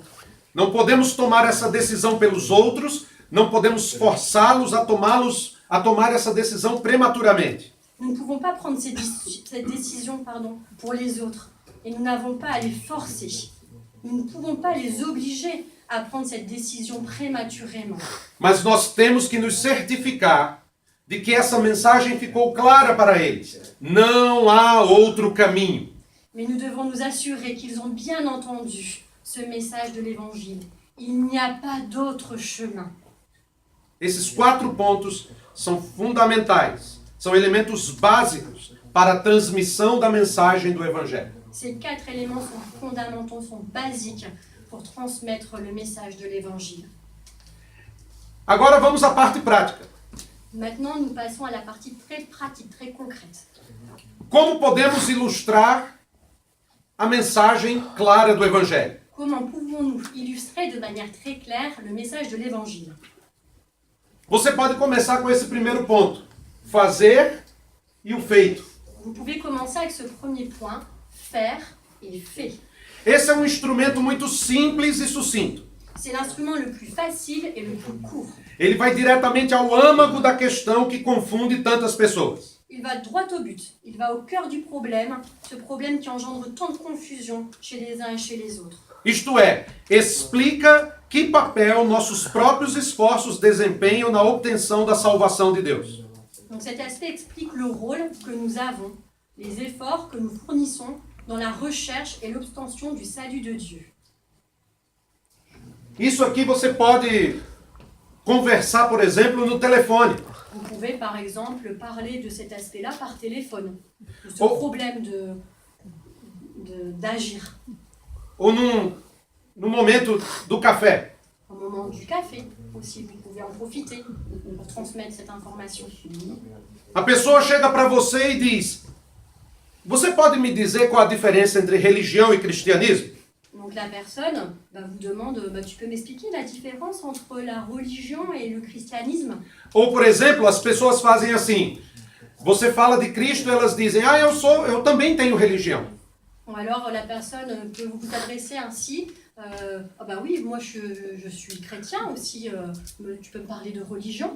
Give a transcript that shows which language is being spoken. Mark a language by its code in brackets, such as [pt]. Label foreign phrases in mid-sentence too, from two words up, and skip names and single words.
[pt] Não podemos tomar essa decisão pelos outros, não podemos forçá-los a tomar essa decisão prematuramente. [fr] Nous ne pouvons pas prendre cette décision pour les autres et nous n'avons pas à les forcer. Nous ne pouvons pas les obliger à prendre cette décision prématurément. [pt] Mas nós temos que nos certificar de que essa mensagem ficou clara para eles. Não há outro caminho. [fr] Mais nous devons nous assurer qu'ils ont bien entendu ce message de l'Évangile. Il n'y a pas d'autre chemin. [pt] Esses 4 pontos são fundamentais, são elementos básicos para a transmissão da mensagem do Evangelho. [fr] Ces 4 éléments sont fondamentaux, sont basiques pour transmettre le message de l'Évangile. [pt] Agora vamos à parte prática. [fr] Maintenant, nous passons à la partie très pratique, très concrète. [pt] Como podemos ilustrar a mensagem clara do Evangelho? [fr] Comment pouvons-nous illustrer de manière très claire le message de l'Évangile? [pt] Você pode começar com esse primeiro ponto: fazer e o feito. [fr] Vous pouvez commencer avec ce premier point, faire et fait. [pt] Esse é um instrumento muito simples e sucinto. [fr] C'est l'instrument le plus facile et le plus court. [pt] Ele vai diretamente ao âmago da questão que confunde tantas pessoas. [fr] Il va droit au but, il va au cœur du problème, ce problème qui engendre tant de confusion chez les uns et chez les autres. [pt] Isto é, explica que papel nossos próprios esforços desempenham na obtenção da salvação de Deus. [fr] Donc cet aspect explique le rôle que nous avons, les efforts que nous fournissons dans la recherche et l'obtention du salut de Dieu. [pt] Isso aqui você pode conversar, por exemplo, no telefone. [fr] Vous pouvez par exemple parler de cet aspect-là par téléphone, de ce Oh. problème d'agir [pt] Ou no momento do café. [fr] au moment du café aussi. Vous pouvez en profiter pour transmettre cette information. [pt] A pessoa chega para você e diz: você pode me dizer qual a diferença entre religião e cristianismo? [fr] Donc la personne vous demande, tu peux m'expliquer la différence entre la religion et le christianisme? [pt] Ou, por exemplo, as pessoas fazem assim: você fala de Cristo, elas dizem: eu também tenho religião. [fr] Ou alors la personne peut vous adresser ainsi, oui, moi je suis chrétien aussi, tu peux me parler de religion?